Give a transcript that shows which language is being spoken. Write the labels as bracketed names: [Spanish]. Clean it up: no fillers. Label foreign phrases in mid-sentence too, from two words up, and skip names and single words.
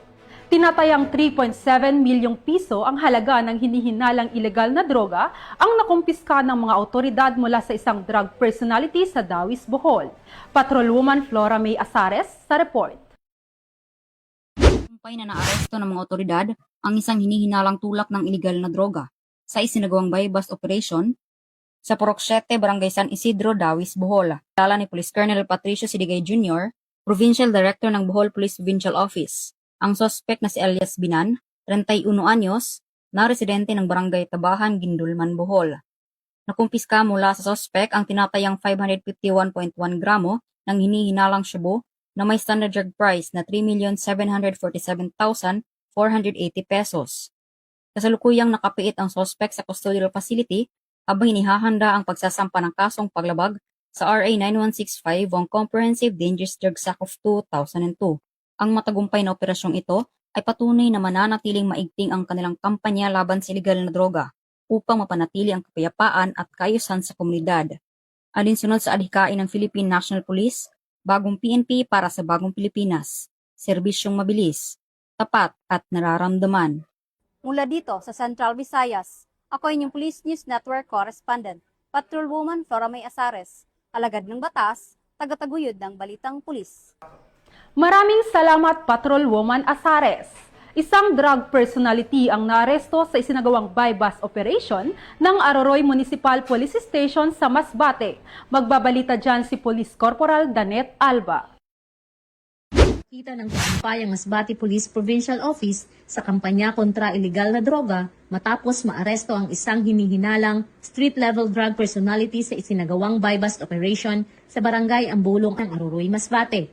[Filipino] Tinatayang 3.7 milyong piso ang halaga ng hinihinalang ilegal na droga ang nakumpiska ng mga otoridad mula sa isang [English] drug personality [Filipino] sa Dawis, Bohol. Patrolwoman Flora May Asares sa report. Tagumpay na naaresto ng mga otoridad ang isang hinihinalang tulak ng ilegal na droga sa isinagawang [English] buy-bust operation [Filipino] sa Purok 7, Barangay San Isidro, Dawis, Bohol. Kilala ni Police Colonel Patricio Sidigay Jr., Provincial Director ng Bohol Police Provincial Office. Ang suspect na si Elias Binan, 31 anyos, na residente ng Barangay Tabahan, Gindulman, Bohol. Nakumpiska mula sa suspect ang tinatayang 551.1 gramo ng hinihinalang shabu na may [English] standard drug price [Filipino] na 3,747,480 pesos. Kasalukuyang nakapiit ang suspect sa [English] custodial facility [Filipino] habang hinihahanda ang pagsasampa ng kasong paglabag sa RA 9165 o Comprehensive Dangerous Drugs Act of 2002. Ang matagumpay na operasyong ito ay patunay na mananatiling maigting ang kanilang kampanya laban sa iligal na droga upang mapanatili ang kapayapaan at kaayusan sa komunidad. Alinsunod sa adhikain ng Philippine National Police, bagong PNP para sa bagong Pilipinas, serbisyong mabilis, tapat at nararamdaman. Mula dito sa Central Visayas, ako inyong Police News Network Correspondent, Patrolwoman Flora May Asares, alagad ng batas, tagataguyod ng Balitang Pulis. Maraming salamat, Patrolwoman Asares. Isang [English] drug personality [Filipino] ang naaresto sa isinagawang [English] buy-bust operation [Filipino] ng Aroroy Municipal Police Station sa Masbate. Magbabalita dyan si Police Corporal Danet Alba. Kita ng tagumpay ang Masbate Police Provincial Office sa kampanya kontra ilegal na droga matapos maaresto ang isang hinihinalang [English] street-level drug personality [Filipino] sa isinagawang [English] buy-bust operation [Filipino] sa Barangay Ambulong ng Aroroy, Masbate.